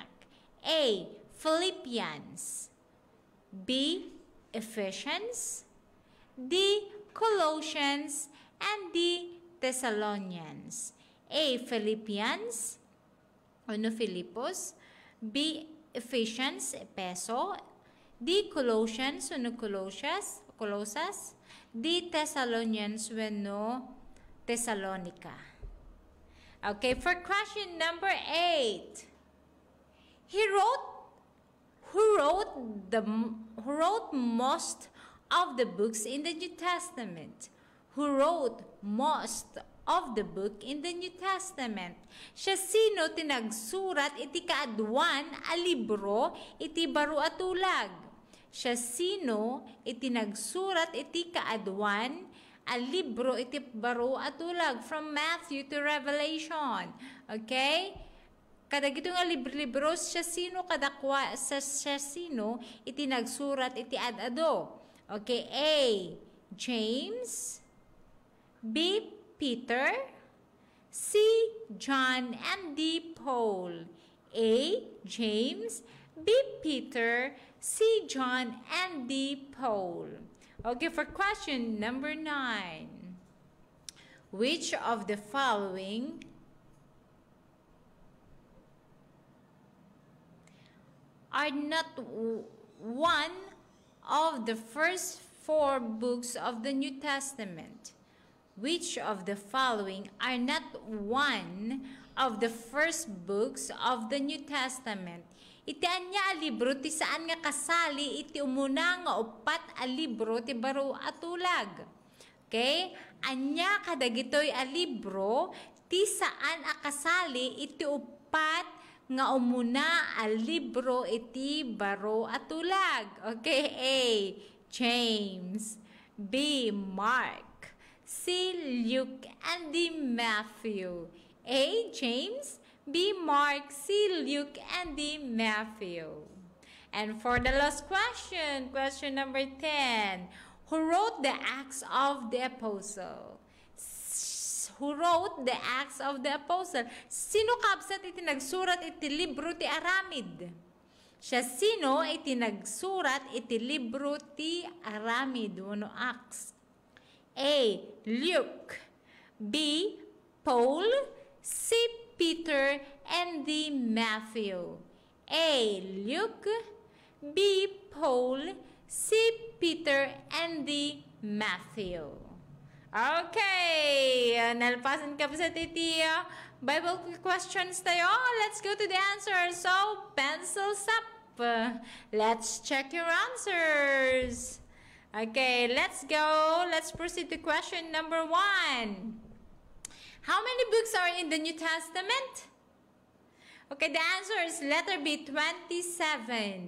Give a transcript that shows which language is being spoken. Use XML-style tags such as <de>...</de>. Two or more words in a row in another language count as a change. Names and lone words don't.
<en>A. Philippians, B. Ephesians, D. Colossians, and D. Thessalonians. A. Philippians, ano Filipos, B. Ephesians, Epeso, D. Colossians, ano Colosas, D. Thessalonians, ano Thessalonica. Okay, for question number 8. Who wrote most of the books in the New Testament? Who wrote most of the book in the New Testament?</en> <ilo>Siya sino tinagsurat iti kaadwan a libro iti baro a tulag? Siya sino iti nagsurat iti kaadwan a libro iti baro a tulag,</ilo> <en>from Matthew to Revelation.</en> <ilo>Okay? Kadagito nga libro siya sino kadakwa sa siya sino iti nagsurat iti adado.</ilo> <en>Okay, A. James, B. Peter, C. John, and D. Paul. A. James, B. Peter, C. John, and D. Paul. Okay, for question number 9. Which of the following are not one of the first 4 books of the New Testament? Which of the following are not one of the first books of the New Testament?</en> <ilo>Iti anya a libro ti saan nga kasali iti umuna nga upat a libro ti baro atulag. Okay? Anya kadagitoy a libro ti saan a kasali iti upat nga umuna a libro iti baro atulag.</ilo> <en>Okay? A. James, B. Mark, C. Luke, and D. Matthew. A. James, B. Mark, C. Luke, and D. Matthew. And for the last question, question number 10. Who wrote the Acts of the Apostle? Who wrote the Acts of the Apostle?</en> <ilo>Sino kabsat iti nagsurat iti libro ti Aramid? Siya sino iti nagsurat iti libro ti Aramid, wano Acts?</ilo> <en>A. Luke, B. Paul, C. Peter, and D. Matthew. A. Luke, B. Paul, C. Peter, and D. Matthew.</en> <ilo>Okay, nalpasan ka pa sa titi</ilo> <en>Bible questions</en> <ilo>tayo.</ilo> <en>Let's go to the answer. So, pencils up. Let's check your answers. Okay, let's go. Let's proceed to question number 1. How many books are in the New Testament? Okay, the answer is letter B, 27.</en>